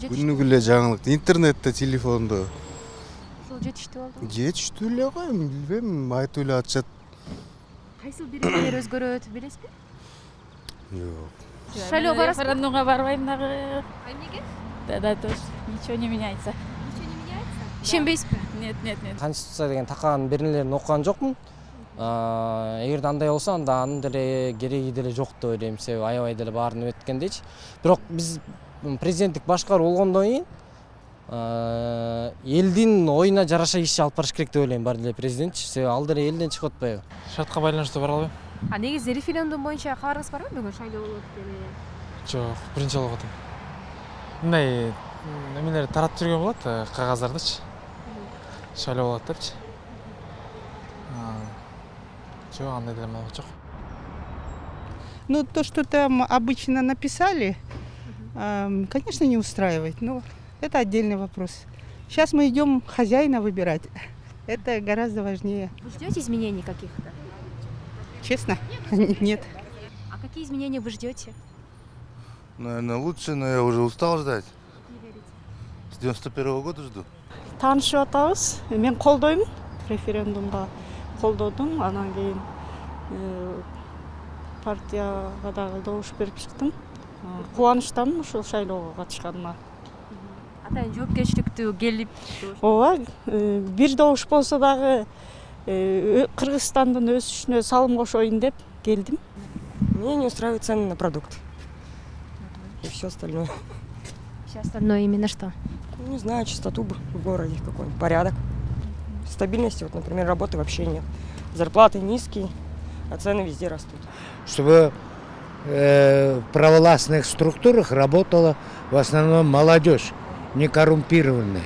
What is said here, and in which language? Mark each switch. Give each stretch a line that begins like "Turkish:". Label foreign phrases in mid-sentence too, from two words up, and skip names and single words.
Kyrgyz: Күнүгү эле жаңылык, интернетте, телефондо. ошол жетиштүү болду. Жетиштүү эле го, эми билбейм, айтып эле атышат. Кайсыл биримдер өзгөрөт билесизби? Жок. Шайлоо барасызбы? Референдумга барбайм дагы. А эмнеге?
Russian: Да тоже ничего не меняется.
Kyrgyz: Ишенбейсизби?
Russian: Нет.
Kyrgyz: Конституция деген такан беренелерин окуган жокмун. Эгерде андай болсо анда анын деле кереги деле жок деп ойлойм. Себеби аябай деле баарын өткөндейчи. Бирок биз президенттик башкаруу болгондон кийин элдин оюна жараша иш алып барыш керек деп ойлойм бар эле президентчи. Себеби ал деле элден чыгып атпайбы? Шартка байланыштуу бара албайм. А негизи референдум боюнча кабарыңыз барбы? Бүгүн шайлоо болот деле. Жок, биринчи жолу атам. Мындай эмелер таратып жүргөн болот, кагаздардычы. Шайлоо болот депчи. Жок, андай деле маалымат жок.
Russian: Ну, то, что там обычно написали, конечно, не устраивает, но это отдельный вопрос. Сейчас мы идем хозяина выбирать. Это гораздо важнее. Вы ждете изменений каких-то? Честно? Нет. А какие изменения вы ждете? Наверное, лучше, но я уже устал ждать. С 91-го года жду.
Kyrgyz: Таанышып атабыз. Мен колдойм. Референдумга колдодум. Анан кийин партияга дагы добуш берип чыктым. Кубанычтамын ушул шайлоого катышканыма. Атайын жоопкерчиликтүү келип. Ооба, бир добуш болсо дагы Кыргызстандын өсүшүнө салым кошоюн деп келдим.
Russian: Меня не устраивают цены на продукты. И все остальное. Все остальное именно что? Не знаю, чистоту в городе какой-нибудь, порядок. Стабильности, вот, например, работы вообще нет. Зарплаты низкие, а цены везде растут. Чтобы в провластных структурах работала в основном молодежь, не коррумпированная.